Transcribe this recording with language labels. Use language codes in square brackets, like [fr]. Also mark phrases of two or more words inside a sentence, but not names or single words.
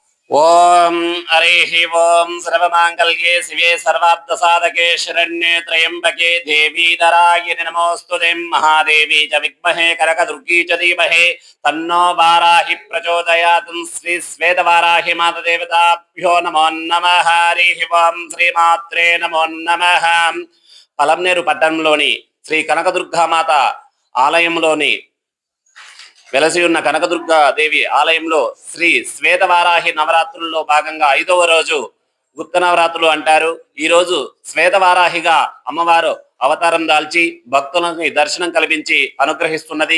[sa] ओम हरिः ओम सर्वमांगल्ये शिवे सर्वार्थसाधके शरण्ये त्र्यंबके देवी नारायणि नमोस्तुते महादेवी च विद्महे कनकदुर्गी च धीमहि तन्नो वाराहि प्रचोदयात् श्री श्वेतवाराहि मातदेवताभ्यो नमो नमः हरिः ओम श्रीमात्रे नमो नमः [te] పలమనేరు పట్టణంలోని శ్రీ కనకదుర్గామాత ఆలయంలోని వెలసి ఉన్న కనకదుర్గా దేవి ఆలయంలో శ్రీ శ్వేతవారాహి నవరాత్రుల్లో భాగంగా 5వ రోజు గుప్త నవరాత్రులు అంటారు. ఈ రోజు శ్వేతవారాహిగా అమ్మవారు అవతారం దాల్చి భక్తులకు దర్శనం కల్పించి అనుగ్రహిస్తున్నది.